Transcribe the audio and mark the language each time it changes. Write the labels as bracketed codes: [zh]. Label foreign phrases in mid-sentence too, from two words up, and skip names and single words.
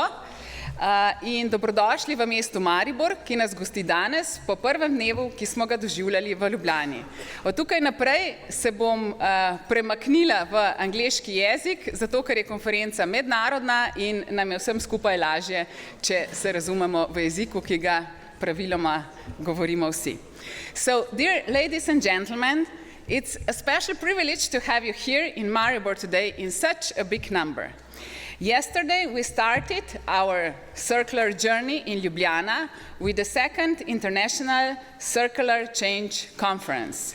[sl] In dobrodošli v mestu Maribor, ki nas gosti danes po prvem dnevu, ki smo ga doživljali v Ljubljani. Od tukaj naprej se bom premaknila v angleški jezik, zato ker je konferenca mednarodna in nam je vsem skupaj lažje, če se razumemo v jeziku, ki ga praviloma govorimo vsi. [en] So, dear ladies and gentlemen, it's a special privilege to have you here in Maribor today in such a big number. Yesterday, we started our circular journey in Ljubljana with the second International Circular Change Conference.